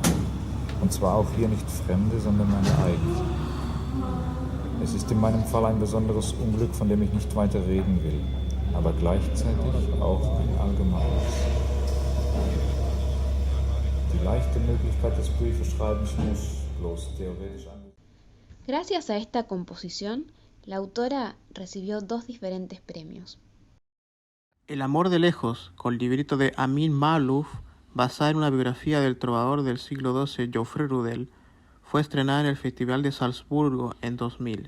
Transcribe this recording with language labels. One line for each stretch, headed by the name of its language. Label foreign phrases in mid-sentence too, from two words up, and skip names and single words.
German: Und zwar auch hier nicht fremde, sondern meine eigenen. Es ist in meinem Fall ein besonderes Unglück, von dem ich nicht weiter reden will, aber gleichzeitig auch ein allgemeines. Die leichte Möglichkeit des Briefeschreibens muss bloß theoretisch an.
Spanish: Gracias a esta composición, la autora recibió 2 diferentes premios. El amor de lejos, con librito de Amin Maalouf, basada en una biografía del trovador del siglo XII Geoffrey Rudel, fue estrenada en el Festival de Salzburgo en 2000.